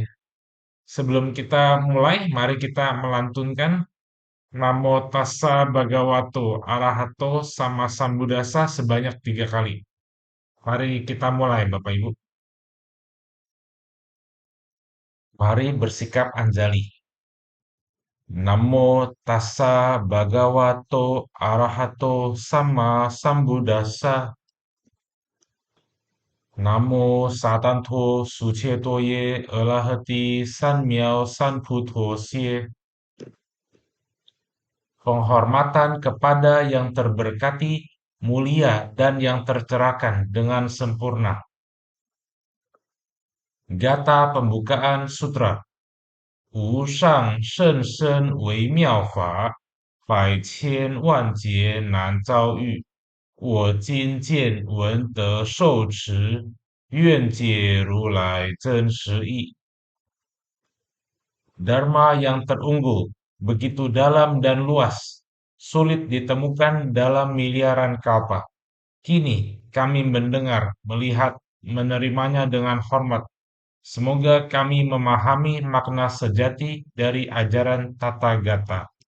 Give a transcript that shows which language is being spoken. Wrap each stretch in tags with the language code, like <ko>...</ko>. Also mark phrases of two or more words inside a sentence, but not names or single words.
<id>Sebelum kita mulai, mari kita melantunkan</id> <pi>Namo Tassa Bhagavato Arahato Sama Sambuddhassa</pi> <id>sebanyak 3 kali. Mari kita mulai, Bapak Ibu. Mari bersikap anjali.</id> <pi>Namo Tassa Bhagavato Arahato Sama Sambuddhassa.</pi> <sa>Namo Satanto Suchetoye Arahati Sanmiao Sanputo Sie.</sa> <id>Penghormatan kepada yang terberkati, mulia, dan yang tercerahkan dengan sempurna. Gata pembukaan sutra.</id> <zh>无上甚深微妙法，百千万劫难遭遇. 我今见闻得受持，愿解如来真实义.</zh> <id>Dharma yang terunggul, begitu dalam dan luas, sulit ditemukan dalam miliaran kalpa. Kini kami mendengar, melihat, menerimanya dengan hormat. Semoga kami memahami makna sejati dari ajaran Tata Gata.</id>